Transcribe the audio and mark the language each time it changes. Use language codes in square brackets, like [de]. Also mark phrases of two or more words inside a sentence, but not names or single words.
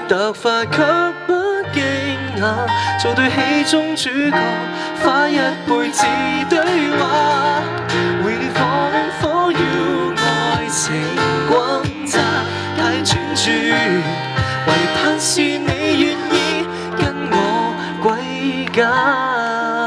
[yue] 突發卻不驚訝，做對戲中主角，花一輩子對話。 [en] Really falling for you， [yue] 愛情轟炸，太專注，唯盼是你願意跟我歸家。